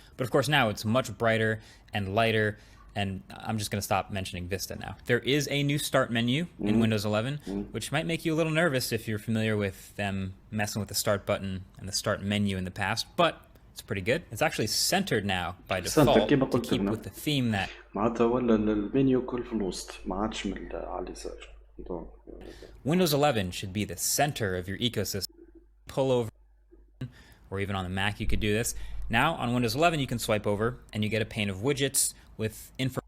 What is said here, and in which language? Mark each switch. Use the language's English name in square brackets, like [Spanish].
[English] But of course now it's much brighter and lighter, and I'm just going to stop mentioning Vista now. There is a new start menu in Windows 11, which might make you a little nervous if you're familiar with them messing with the start button and the start menu in the past, but it's pretty good. It's actually centered now by default to keep with the theme that [Arabic] معناتها ولا المنيو كل في الوسط ما عادش من على اليسار. [English] Windows 11 should be the center of your ecosystem. Pull over, or even on the Mac you could do this. Now on Windows 11 you can swipe over and you get a pane of widgets with info.